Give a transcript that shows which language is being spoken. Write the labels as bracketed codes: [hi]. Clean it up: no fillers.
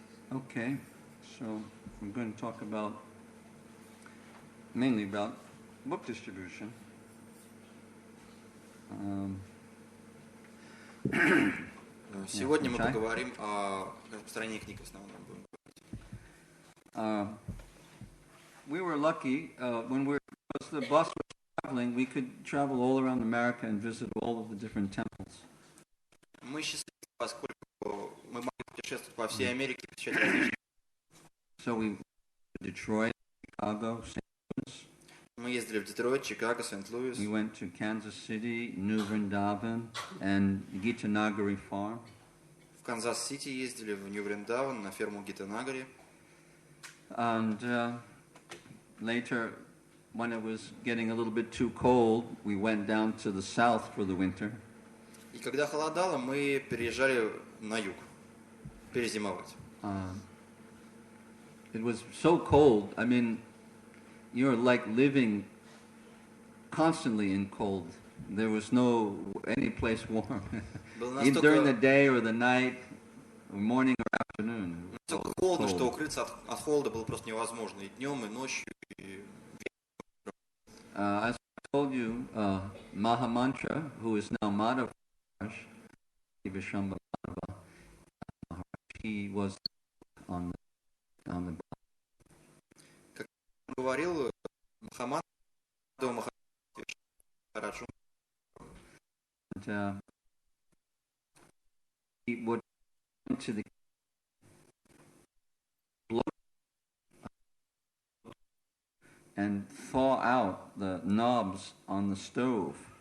[en] Okay, so we're going to talk mainly about book distribution. [ru] Сегодня мы поговорим о распространении книг в основном. [en] We were lucky when because the bus was traveling, we could travel all around America and visit all of the different temples. [ru] Мы счастливы, поскольку мы могли путешествовать по всей Америке, посещать различные. [en] So we went to Detroit, Chicago, St. Louis. [ru] Мы ездили в Детройт, Чикаго, Сент-Луис. [en] We went to Kansas City, New Vrindavan, and Gitanagari Farm. [ru] В Канзас-Сити ездили, в Нью-Вриндаван, на ферму Гитанагари. [en] And later, when it was getting a little bit too cold, we went down to the south for the winter. [ru] И когда холодало, мы переезжали на юг, перезимовать. [en] It was so cold. I mean, you're like living constantly in cold. There was no any place warm. Either during the day or the night, or morning or afternoon. [ru] Настолько холодно, что укрыться от холода было просто невозможно. И днем, и ночью. [en] As I told you, Mahamantra, who is now Madhava Maharaj, he was on the [ru] Как говорил Махамад Махараджу, [en] he would come to the and thaw out the knobs on the stove.